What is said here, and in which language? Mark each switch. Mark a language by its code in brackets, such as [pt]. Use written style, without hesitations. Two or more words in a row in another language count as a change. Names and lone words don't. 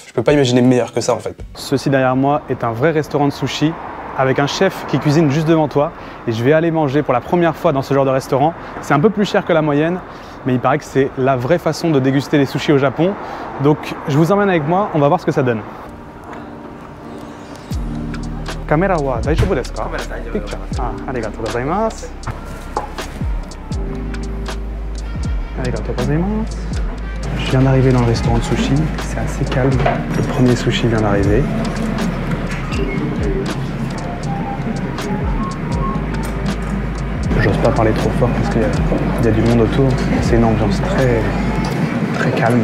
[fr] Je peux pas imaginer meilleur que ça en fait. Ceci derrière moi est un vrai restaurant de sushi avec un chef qui cuisine juste devant toi. Et je vais aller manger pour la première fois dans ce genre de restaurant. C'est un peu plus cher que la moyenne, mais il paraît que c'est la vraie façon de déguster les sushis au Japon. Donc je vous emmène avec moi, on va voir ce que ça donne. [ja] Caméra は大丈夫ですか? Picture. ああ、ありがとうございます。ありがとうございます. [fr] Je viens d'arriver dans le restaurant de sushi, c'est assez calme. Le premier sushi vient d'arriver. J'ose pas parler trop fort parce qu'il y a du monde autour. C'est une ambiance très calme.